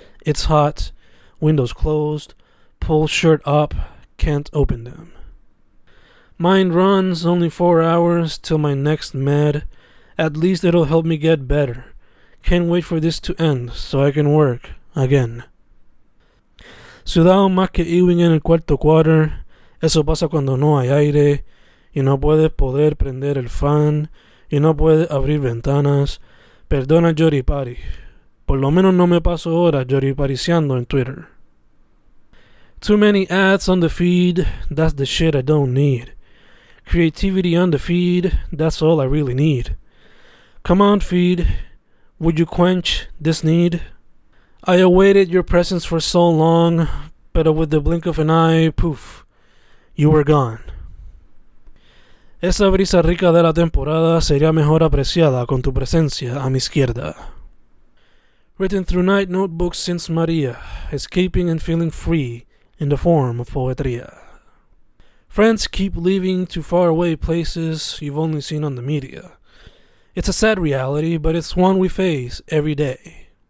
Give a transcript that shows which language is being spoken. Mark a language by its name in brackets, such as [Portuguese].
[English] It's hot, windows closed, pull shirt up, can't open them. Mind runs, only 4 hours till my next med. At least it'll help me get better. Can't wait for this to end so I can work again. [Spanish] Sudado más que Ewing en el cuarto quarter. Eso pasa cuando no hay aire y no puedes poder prender el fan y no puedes abrir ventanas. Perdona Yoripari. Por lo menos no me paso horas yoripariciando en Twitter. [English] Too many ads on the feed. That's the shit I don't need. Creativity on the feed. That's all I really need. Come on, feed. Would you quench this need? I awaited your presence for so long, but with the blink of an eye, poof, you were gone. [Spanish] Esa brisa rica de la temporada sería mejor apreciada con tu presencia a mi izquierda. [English] Written through night notebooks since Maria, escaping and feeling free in the form of poetría. Friends keep leaving to faraway places you've only seen on the media. It's a sad reality, but it's one we face every day.